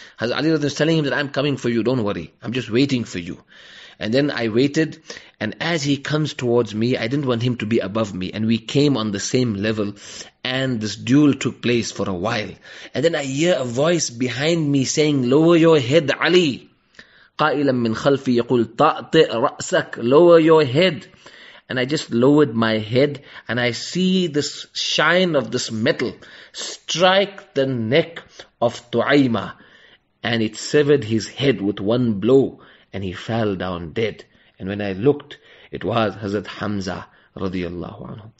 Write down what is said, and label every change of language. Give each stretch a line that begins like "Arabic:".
English: Hazrat Ali radiallahu anhu was telling him that I'm coming for you, don't worry. I'm just waiting for you. And then I waited, and as he comes towards me, I didn't want him to be above me, and we came on the same level, and this duel took place for a while. And then I hear a voice behind me saying, lower your head, Ali.
Arabic: قائلا من خلفي يقول طأطئ رأسك,
English: lower your head. And I just lowered my head, and I see this shine of this metal strike the neck of Tu'aymah, and it severed his head with one blow. And he fell down dead. And when I looked, it was Hazrat Hamzah radiallahu anhu.